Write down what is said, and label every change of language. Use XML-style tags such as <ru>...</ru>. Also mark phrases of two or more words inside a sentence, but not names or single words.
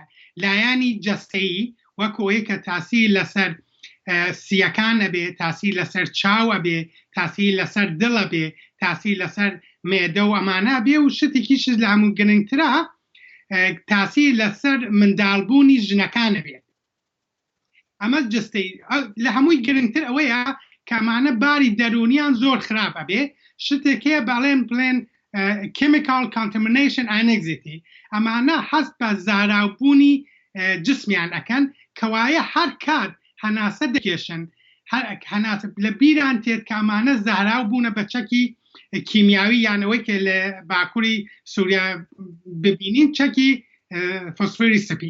<ckb>لایانی جەستەیی وەکو ئەوەی کە تاسیر لەسەر سیەکان ئەبێ، تاسیر لەسەر چاو ئەبێ، تاسیر لەسەر دڵ ئەبێ، تاسیر لەسەر مێدە و ئەمانە بێ، و شتێکیش لە هەموو گرنگترە تاسیر لەسەر منداڵبوونی ژنەکان ئەبێت. ئەمە جستەی لە هەمووی گرنگتر ئەوەیە کەمانە باری دەرونیان زۆر خراپ ئەبێ. شتێکەیە بڵێن</ckb> <en>chemical contamination anxiety،</en> <ckb>ئەمانە هەست بە زاراوبوونی جسمیان ئەکەن، کەوایە هەر کات هەناسە دەکێشن لە بیران تێت کە ئەمانە زاراو بوونە بە چەکی کیمیایی، یانەوەی کە لە باکووری سووریا ببینین چەکی فسپۆڕی سپی.</ckb>